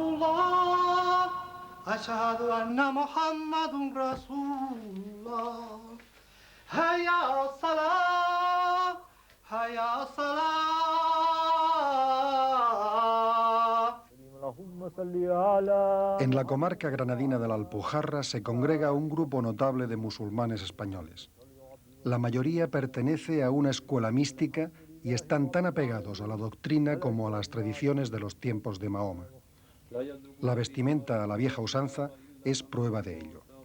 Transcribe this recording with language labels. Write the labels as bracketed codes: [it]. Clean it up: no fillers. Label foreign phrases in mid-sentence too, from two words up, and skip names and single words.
[ar] الله أشهد أن محمد رسول الله هيا على الصلاة هيا على الصلاة. [es] En la comarca granadina de la Alpujarra se congrega un grupo notable de musulmanes españoles. La mayoría pertenece a una escuela mística y están tan apegados a la doctrina como a las tradiciones de los tiempos de Mahoma. La vestimenta a la vieja usanza es prueba de ello.